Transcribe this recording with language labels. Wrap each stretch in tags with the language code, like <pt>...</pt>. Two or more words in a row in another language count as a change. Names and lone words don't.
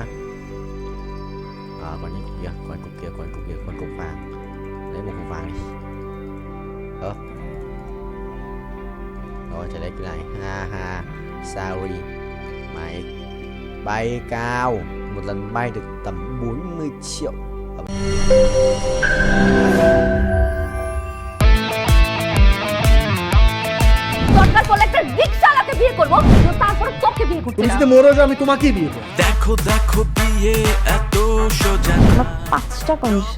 <vi>Còn những cục kia, con cục vàng. Lấy một cục vàng đi. Rồi trở lại cái này. Ha sorry. Mày bay cao. Một lần bay được tầm 40 triệu.</vi> <bn>দরকার পড়লে একটা রিকশাওয়ালাকে বিয়ে করবো, তারপর তোকে বিয়ে করতে তুমি যদি মরে যাও আমি তোমাকেই বিয়ে করব। দেখো বিয়ে এত সোজা। আমার 5টা কন্ডিশন।</bn>